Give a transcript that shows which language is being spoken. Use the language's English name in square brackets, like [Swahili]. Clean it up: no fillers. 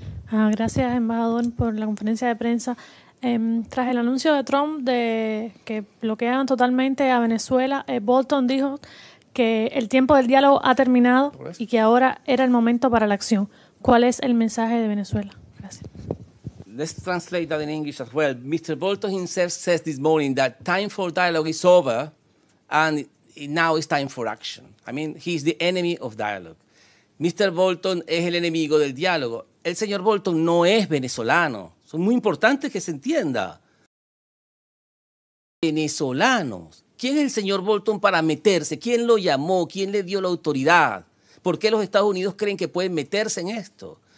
[Spanish] Gracias, embajador, por la conferencia de prensa. Tras el anuncio de Trump de que bloqueaban totalmente a Venezuela, Bolton dijo que el tiempo del diálogo ha terminado y que ahora era el momento para la acción. ¿Cuál es el mensaje de Venezuela? Gracias. [English] Let's translate that in English as well. Mr. Bolton himself says this morning that time for dialogue is over and now it's time for action. I mean, he's the enemy of dialogue. Mr. [Spanish] Bolton es el enemigo del diálogo. El señor Bolton no es venezolano. Son muy importantes que se entienda. Venezolanos. ¿Quién es el señor Bolton para meterse? ¿Quién lo llamó? ¿Quién le dio la autoridad? ¿Por qué los Estados Unidos creen que pueden meterse en esto?